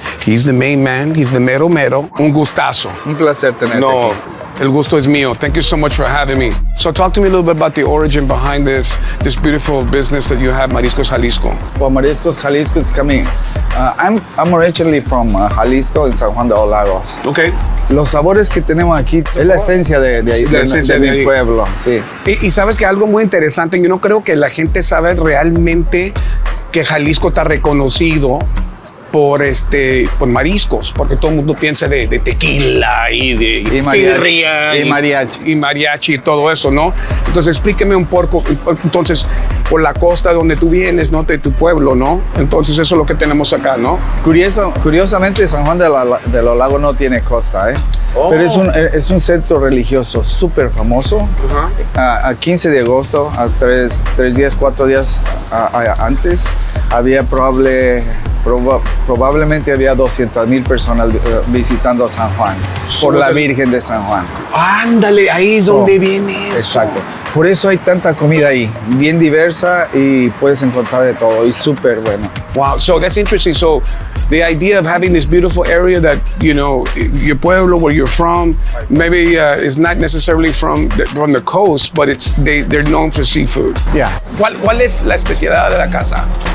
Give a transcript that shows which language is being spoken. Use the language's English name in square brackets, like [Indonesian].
[English] He's the main man. He's the mero mero. [Spanish] Un gustazo. Un placer tenerte No, aquí. el gusto es mío. [English] Thank you so much for having me. So talk to me a little bit about the origin behind this beautiful business that you have, Mariscos Jalisco. Well, Mariscos Jalisco is coming. I'm originally from Jalisco, en San Juan de los Lagos. Okay. [Spanish] Los sabores que tenemos aquí es la esencia de ahí, La esencia de mi ahí. pueblo, sí. Y sabes que algo muy interesante, yo no creo que la gente sabe realmente que Jalisco está reconocido por mariscos, porque todo el mundo piensa de tequila y de birria y mariachi y todo eso, ¿no? Entonces explíqueme un poco, entonces por la costa donde tú vienes, ¿no? De tu pueblo, ¿no? Entonces eso es lo que tenemos acá, ¿no? Curiosamente San Juan de los Lagos no tiene costa, ¿eh? Oh. Pero es un centro religioso súper famoso. A 15 de agosto, a 4 días antes, había probablemente había 200,000 personas visitando San Juan, por la Virgen de San Juan. Ándale, ahí es donde viene eso. Exacto. Por eso hay tanta comida ahí, bien diversa, y puedes encontrar de todo, y súper bueno. [English] Wow, so that's interesting. So the idea of having this beautiful area that, you know, your pueblo, where you're from, maybe is not necessarily from the coast, but they're known for seafood. Yeah. [Spanish] ¿Cuál es la especialidad de la casa?